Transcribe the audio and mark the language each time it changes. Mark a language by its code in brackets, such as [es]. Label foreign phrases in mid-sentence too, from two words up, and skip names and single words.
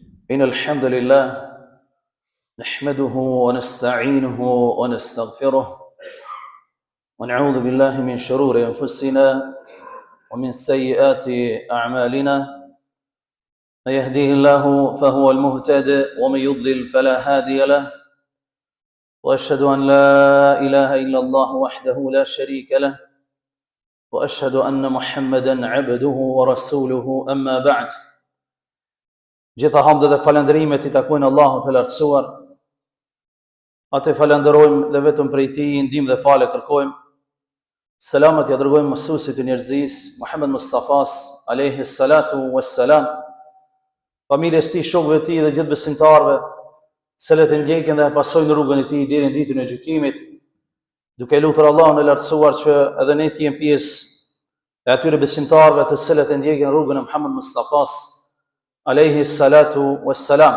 [ar] إن الحمد لله نحمده ونستعينه ونستغفره ونعوذ بالله من شرور أنفسنا ومن سيئات أعمالنا من يهديه الله فهو المهتد ومن يضلل فلا هادي له وأشهد أن لا إله إلا الله وحده لا شريك له وأشهد أن محمدا عبده ورسوله أما بعد. [sq] Gjitha hamdë dhe falendrimet I takojnë Allahut të lartësuar. Atë falenderojmë dhe vetëm prej Tij ndihmë dhe falë kërkojmë. Selamet ja dërgojmë mësuesit të njerëzisë, Muhammed Mustafas [ar] عليه الصلاة والسلام, [sq] familjes tij, shokëve të tij dhe gjithë besimtarëve, cilët e ndjekin dhe pasojnë rrugën e tij deri në ditën e gjykimit, duke lutur Allahun e lartësuar që edhe ne të jemi pjesë e atyre besimtarëve të cilët e ndjekin rrugën e Muhammed Mustafas [ar] عليه الصلاة والسلام.